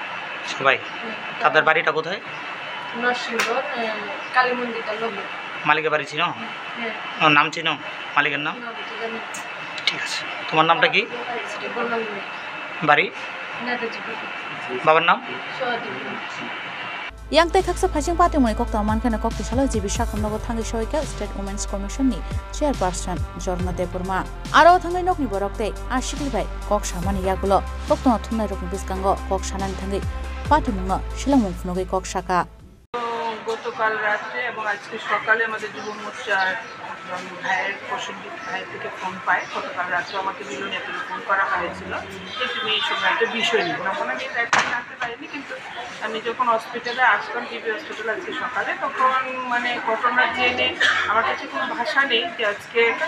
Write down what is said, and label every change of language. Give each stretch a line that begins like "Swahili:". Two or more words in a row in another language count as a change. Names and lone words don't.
Bangla: সবাই তাদের বাড়িটা কোথায় নরসিংগড় কালী মন্দিরটা লোক মালিকের বাড়ি চিনো হ্যাঁ নাম চিনো মালিকের নাম না জানি ঠিক আছে তোমার নামটা কি সেটা বললাম বাড়ি নেতাজি বাবার নাম সহদেব
Kok Borok: Yang Tekaksa Paching Party Moy Kokta Mankana Kokta Shala Jibisha Kamnago Thangi Shoika State Women's Commission ni Chairperson Jorna Depurma Aro Thangai Nokni Borokte Ashikli Bai Kok Shamani Yagulo Kokta Thunai Rokni Biskango Kok Shanan Thangi Party Munga Shilamung Funogi Kok Shaka
Bangla: গতকাল রাত্রে এবং আজকে সকালে আমাদের যুব মোর্চার ভাইয়ের প্রসঙ্গিক ভাই থেকে ফোন পায় গতকাল রাত্রে আমাকে বিলুনিয়া থেকে ফোন করা হয়েছিল যে তুমি এই সময় একটা বিষয় নিয়ে তখন আমি একদিন জানতে পারিনি কিন্তু আমি যখন হসপিটালে আসলাম টিবি হসপিটালে আজকে সকালে তখন মানে ঘটনার জেনে আমার কাছে কোনো ভাষা নেই যে আজকে